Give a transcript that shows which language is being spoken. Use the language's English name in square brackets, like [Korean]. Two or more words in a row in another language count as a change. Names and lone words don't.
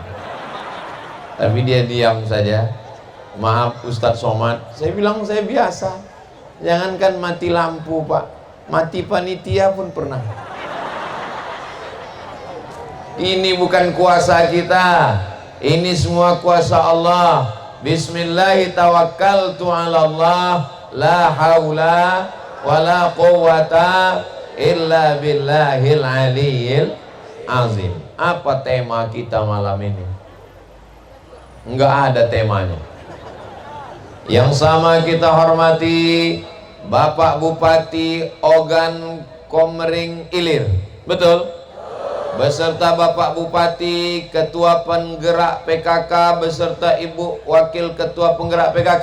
[Indonesian] Tapi dia diam saja. Maaf Ustadz Somad, saya bilang saya biasa. Jangankan mati lampu Pak, mati panitia pun pernah. Ini bukan kuasa kita, ini semua kuasa Allah. [Arabic] بسم الله توكلت على الله لا حول ولا قوة إلا بالله العلي العظيم. [Indonesian] Apa tema kita malam ini? Enggak ada temanya. Yang sama kita hormati Bapak Bupati Ogan Komering Ilir, betul? Beserta Bapak Bupati, Ketua Penggerak PKK, beserta Ibu Wakil Ketua Penggerak PKK.